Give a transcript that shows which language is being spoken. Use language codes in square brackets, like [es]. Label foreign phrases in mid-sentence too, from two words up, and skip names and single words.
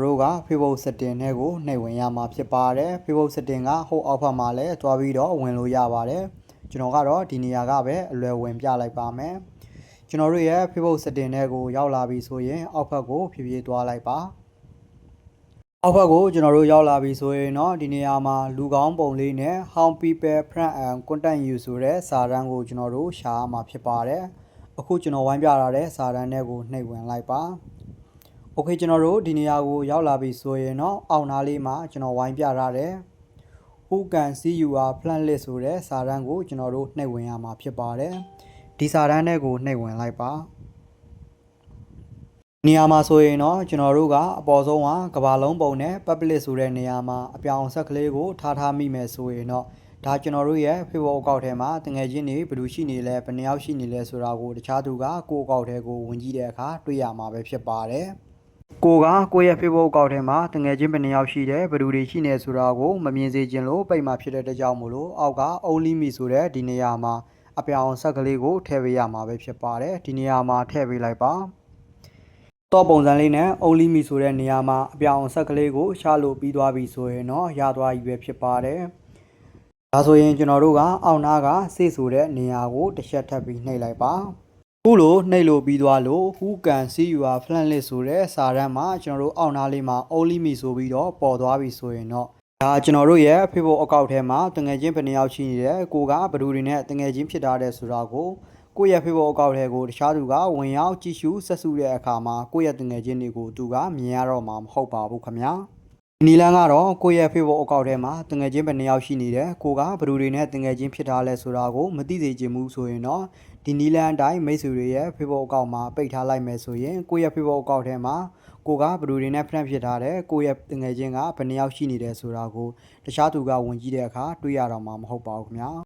[my] တို့က Facebook setting ထဲကိုနှိပ်ဝင်ရမှာဖြစ်ပါတယ် Facebook setting ကဟိုအောက်ဘက်မှာလည်းတွားပြီးတော့ဝင်လို့ရပါတယ်ကျွန်တော်ကတော့ဒီနေရာကပဲအလွယ်ဝင်ပြလိုက်ပါမယ်ကျွန် တော်တို့ရဲ့ Facebook setting ထဲကိုရောက်လာပြီဆိုရင်အောက်ဘက်ကိုဖြည်းဖြည်းသွားလိုက်ပါအောက်ဘက်ကိုကျွန်တော်တို့ရောက်လာပြီဆိုရင်တော့ ဒီနေရာမှာလူကောင်းပုံလေးနဲ့ [en] How people friend and contact you [my] ဆိုတဲ့စာတန်းကိုကျွန်တော်တို့ရှာရမှာဖြစ်ပါတယ်အခုကျွန်တော်ဝိုင်းပြထားတဲ့စာတန်းတွေကိုနှိပ်ဝင်လိုက်ပါโอเคကျွန်တော်တို့ဒီနေရာကိုရောက်လာပြီဆိုရင်တော့အောက်နားလေးမှာကျွန်တော်ဝိုင်းပြထားတယ် [en] Who can see you are plan list [my] ဆိုတဲ့စာတန်းကိုကျွန်တော်တို့နှိပ်ဝင်ရမှာဖြစ်ပါတယ်ဒီစာတန်းတွေကိုနှိပ်ဝင်လိုက်ပါ နေရာမှာဆိုရင်တော့ကျွန်တော်တို့ကအပေါ်ဆုံးကကဘာလုံးပုံနဲ့ public ဆိုတဲ့နေရာမှာအပြောင်ဆက်ကလေးကိုထားမိမယ်ဆိုရင်တော့ဒါကျွန်တော်တို့ရဲ့ Facebook အကောင့်ထဲမှာတကယ်ချင်းနေဘယ်လိုရှိနေလဲဘယ်နှယောက်ရှိနေလဲဆိုတာကိုတခြားသူကကိုယ့်အကောင့်ထဲကိုဝင်ကြည့်တဲ့အခါတွေ့ရမှာပဲဖြစ်ပါတယ်ကိုယ့်ရဲ့ Facebook အကောင့်ထဲမှာတငယ်ချင်းဘယ်နှယောက်ရှိတယ်ဘ ယ်သူတွေရှိနေဆိုတာကိုမမြင်စေချင်လို့ပိတ်မှာဖြစ်တဲ့အတွက်ကြောင့်မို့လို့အောက်က [en] only me [my] ဆိုတဲ့ဒီနေရာမှာအပြောင်ဆက်ကလေးကိုထည့်ပေးရမှာပဲဖြစ်ပါတယ်ဒီနေရာမှာထည့်ပေးလိုက်ပါတော့ပုံစံလေးနဲ့ [en] only me [my] ဆိုတဲ့နေရာမှာအပြောင်ဆက်ကလေးကိုရှာလို့ပြီးသွားပြီ ဆိုရင်တော့ရသွားပြီပဲဖြစ်ပါတယ်ဒါဆိုရင်ကျွန်တော်တို့ကအောက်နားကစေ့ဆိုတဲ့နေရာကိုတစ်ချက်ထပ်ပြီးနှိပ်လိုက်ပါခုလိုနှိပ်လို့ပြီးသွားလို့ [en] Who can see you are plan list [my] ဆိုတဲ့စာတန်းမှာကျွန်တော်တို့အော က်နားလေးမှာ [en] only me [my] ဆိုပြီးတော့ပေါ်သွားပြီဆိုရင်တော့ဒါကျွန်တော်တို့ရဲ့ Facebook အကောင့်ထဲမှာတငယ်ချင်းဘယ်နှယောက်ရှိနေတယ်ကိုကဘယ်သူတွေနဲ့တငယ်ချင်းဖြစ်ထား တဲ့ဆိုတာကိုကိုယ့်ရဲ့ Facebook အကောင့်ထဲကိုတခြားသူကဝင်ရောက်ကြည့်ရှုဆက်စုတဲ့အခါမှာကိုယ့်ရဲ့တငယ်ချင်းတွေကိုသူကမြင်ရတော့မှာမဟုတ်ပါဘူးခင်ဗျာဒီနီလန်းကတော့ကိုယ့်ရဲ့ Facebook အကောင့်ထဲမှာတငယ်ချင်းဘယ်နှယောက်ရှိနေတယ်ကိုကဘယ်သူတွေနဲ့တငယ်ချင်းဖြစ်ထားလဲဆိုတာကိုမသိစေချင်ဘူးဆိုရင်တော့ဒီနီလန်းအတိုင်းမိတ်ဆွေတွေရဲ့ Facebook အကောင့်မှာပိတ်ထားလိုက်မယ်ဆိုရင်ကိုယ့်ရဲ့ Facebook အကောင့်ထဲမှာကိုကဘယ်သူတွေနဲ့ friend ဖြစ်ထားတယ်ကိုယ့်ရဲ့တငယ်ချင်းကဘယ်နှယောက်ရှိနေတယ်ဆိုတာကိုတခြားသူကဝင်ကြည့်တဲ့အခါတွေ့ရတော့မှာမဟုတ်ပါဘူးခင်ဗျာ